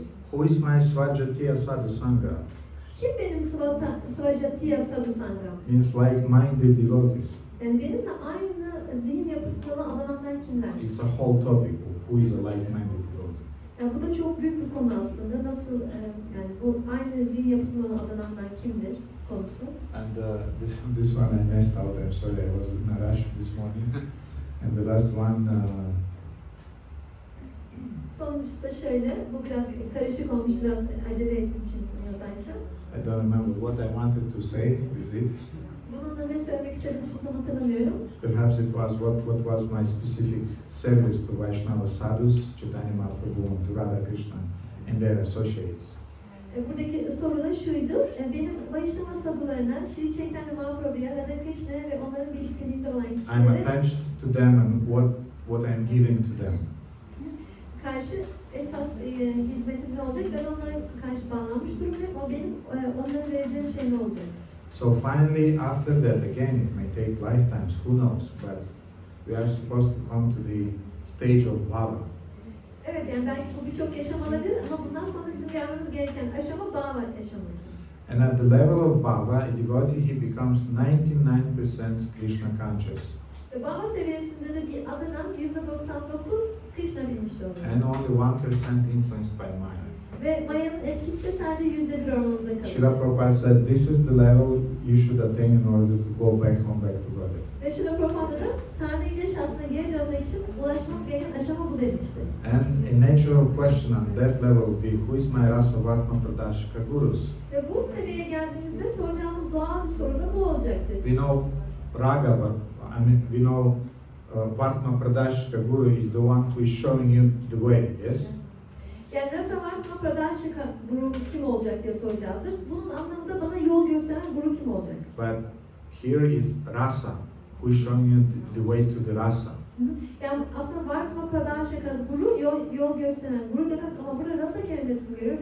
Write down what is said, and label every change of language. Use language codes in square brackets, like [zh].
[en] Who is my Svajatiya Sadhu Sangha? [tr] Kim benim Svajatiya Sadhu Sangha? [en] Means like-minded devotees. [tr] Yani benimle aynı zihin yapısında olan adamlar kimler? [en] It's a whole topic. Who is a like-minded devotee? [tr] Yani bu da çok büyük bir konu aslında. Nasıl yani bu aynı zihin yapısında olan adamlar kimdir konusu. [en] And this one I messed out. I'm sorry, I was in a rush this morning. And the last one. [tr] Sonuncusu da şöyle. Bu biraz karışık olmuş. Biraz acele ettim çünkü yazarken. [en] I don't remember what I wanted to say with it. [tr] Bununla ne söylemek istediğimi şimdi tam hatırlamıyorum. [en] Perhaps it was what was my specific service to Vaishnava sadhus, Chaitanya Mahaprabhu and to Radha Krishna and their associates. [tr] Buradaki soru da şuydu. Benim Vaishnava sadhularına, Shri Chaitanya Mahaprabhu'ya, Radha Krishna'ya ve onların birlikteliğinde olan [en] I'm [tr] kişilere [en] attached to them and what I'm giving to them. [tr] karşı esas hizmetim ne olacak? Ben onlara karşı bağlanmış durumdayım. O benim onlara vereceğim şey ne olacak? [en] So finally, after that, again, it may take lifetimes, who knows, but we are supposed to come to the stage of bhava. [tr] Evet, yani belki bu birçok yaşam olabilir ama bundan sonra bizim gelmemiz gereken aşama bhava aşaması. [en] And at the level of bhava, a devotee, he becomes 99% Krishna conscious. [tr] Ve bhava seviyesinde de bir adadan %99 Krishna bilinçli oluyor. [en] And only 1% influenced by Maya. [tr] Ve Maya'nın etkisi de sadece %1 oranında kalıyor. [en] Srila Prabhupada said, this is the level you should attain in order to go back home, back to Godhead. [tr] Ve Srila Prabhupada da Tanrı İnce şahsına geri dönmek için ulaşmak gereken aşama bu demişti. [en] And a natural question on that level would be, who is my Rasa Vatma Pradashika Gurus? [tr] Ve bu seviyeye geldiğimizde soracağımız doğal bir soru da bu olacaktır. [en] We know Raga, we know Vatma Pradashika Guru is the one who is showing you the way, yes? [tr] Yani Rasa Vatma Pradashika Guru kim olacak diye soracağızdır. Bunun anlamı da bana yol gösteren Guru kim olacak? But here is Rasa, who is showing you the way to the Rasa. Yani aslında Vatma Pradashika Guru yol gösteren Guru demek ama burada Rasa kelimesini görüyoruz.